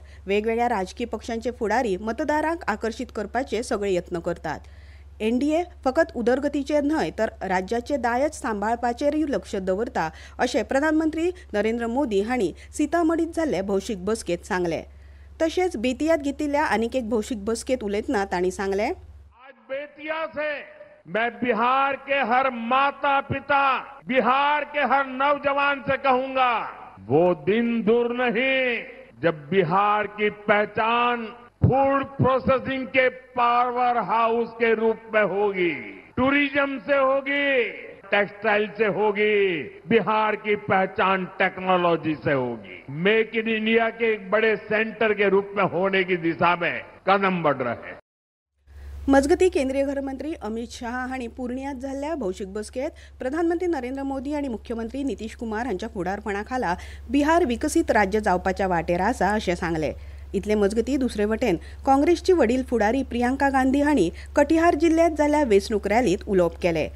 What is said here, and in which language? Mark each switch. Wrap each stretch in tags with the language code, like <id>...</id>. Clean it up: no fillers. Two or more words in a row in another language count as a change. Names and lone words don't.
<kok>वेगवेगळ्या राजकीय पक्षांचे फुडारी मतदारांक आकर्षीत करपाचे सगळे यत्न करतात. एनडीए फकत उदरगतीचेर न्हय तर राज्याचे दायज सांबाळपाचेरय लक्ष दवरता अशें प्रधानमंत्री नरेंद्र मोदी हांणी सीतामढीत जाल्ले भौशीक बसकेत सांगलें. तशेंच बेतियात घेतिल्ल्या आनीक एक भौशीक बसकेत उलयतना तांणी सांगलें,</kok> <hi>आज बेतिया से मैं बिहार के हर माता पिता, बिहार के हर नौजवान से कहूंगा, वो दिन दूर नहीं जब बिहार की पहचान</hi> <en>food processing</en> <hi>के</hi> <en>power house</en> <hi>के रूप में होगी, टूरिज्म से होगी, टेक्सटाइल से होगी, बिहार की पहचान टेक्नोलॉजी से होगी. मेक इन इंडिया के एक बड़े सेंटर के रूप में होने की दिशा में कदम बढ़ रहे हैं.</hi> <kok>मजगती केंद्रीय गृहमंत्री अमित शाह हांणी पूर्णियात जाल्ल्या भौशीक बसकेत प्रधानमंत्री नरेंद्र मोदी आनी मुख्यमंत्री नितीश कुमार हांच्या फुडारपणा खाला बिहार विकसीत राज्य जावपाच्या वाटेर आसा अशें सांगलें. इतले मजगती दुसरे वटेन काँग्रेसची वडील फुडारी प्रियांका गांधी हांणी कटिहार जिल्ल्यांत जाल्ल्या वेंचणूक रॅलीत उलोवप केलें.</kok>